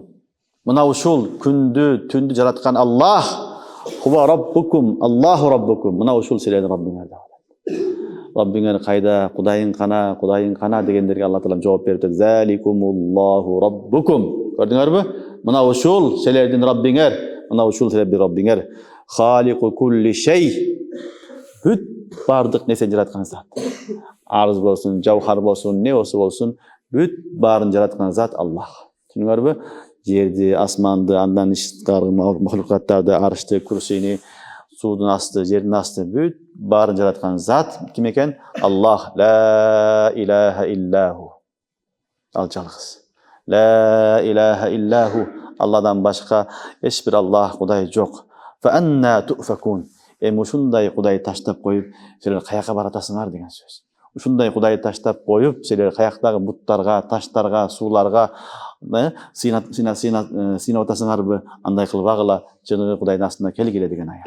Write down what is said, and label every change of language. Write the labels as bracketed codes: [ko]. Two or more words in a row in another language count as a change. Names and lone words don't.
[ky] Мына ушул күндү, түндү жараткан Аллах, [ar] هو ربكم، الله ربكم. [ky] Мына ушул силердин Раббиңер деп атат. Раббиңер кайда, Кудайың кана дегендерге Алла таалам жооп берип атат. [ar] ذلكم الله ربكم. [ky] Көрдүңөрбү? Мына ушул силердин Раббиңер, мына ушул силердин Раббиңер. [ar] خالق كل شيء. [ky] Бүт бардык нерсени жараткан зат. Арыз болсун, жавхар болсун, не болсун, бүт баарын жараткан зат Аллах. Түшүнүңөрбү? Жерди, асманды, андан ишкаргы махлукаттарды, арышты, курсийни, суудун асты, жердин асты, бүт баарын жараткан зат ким экен? [ar] Аллах. لا إله إلا هو. [ky] Ал жалгыз. [ar] لا إله إلا هو. [ky] Алладан башка эч бир Аллах, Кудай жок. [ar] فأنى تؤفكون. [ky] Эми ушундай Кудай таштап коюп, силер каяка баратасыңар деген сөз. Ушундай Кудай таштап коюп, силер каяктагы буттарга, таштарга, сууларга сыйнап атасыңарбы? Андай кылбагыла, чыныгы Кудайдын астына келгиле деген аят.